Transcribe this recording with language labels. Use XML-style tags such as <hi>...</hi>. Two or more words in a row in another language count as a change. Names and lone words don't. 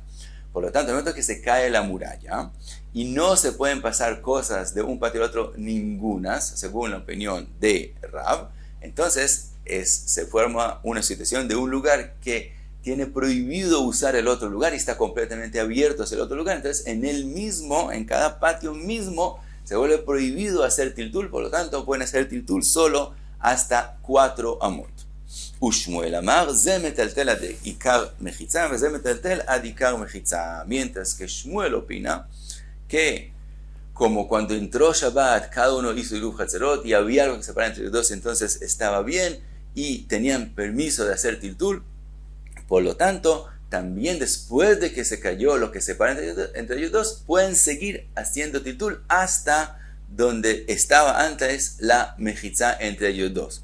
<es>Por lo tanto, en el momento que se cae la muralla y no se pueden pasar cosas de un patio al otro, ningunas, según la opinión de Rav, entonces se forma una situación de un lugar que tiene prohibido usar el otro lugar y está completamente abierto hacia el otro lugar. Entonces, en él mismo, en cada patio mismo, se vuelve prohibido hacer tiltul. Por lo tanto, pueden hacer tiltul solo hasta 4 amot.</es> <he>ושמואל אמר, זה מטלטל עד עיקר מחיצה, וזה מטלטל עד עיקר מחיצה.</he> <es>Mientras que Shmuel opina que como cuando entró Shabbat, cada uno hizo</es> <he>עירוב חצרות</he> <es>y había algo que separaba entre los dos, entonces estaba bien y tenían permiso de hacer tiltul. Por lo tanto, también después de que se cayó lo que separa entre ellos dos, pueden seguir haciendo tiltul hasta donde estaba antes la mejitza entre ellos dos.</es>